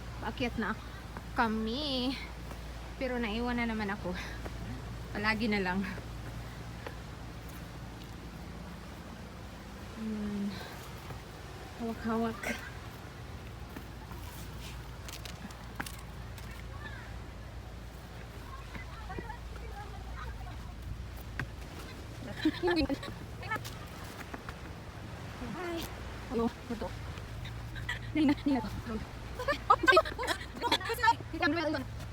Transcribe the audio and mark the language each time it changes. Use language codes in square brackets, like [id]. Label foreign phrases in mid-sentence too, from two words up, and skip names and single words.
[tl] Aakyat na kami. Pero naiwan na naman ako. Palagi na lang. Hawak-hawak. Hi. [id] Ayo, betul. Nina. Oh, kita ambil dulu.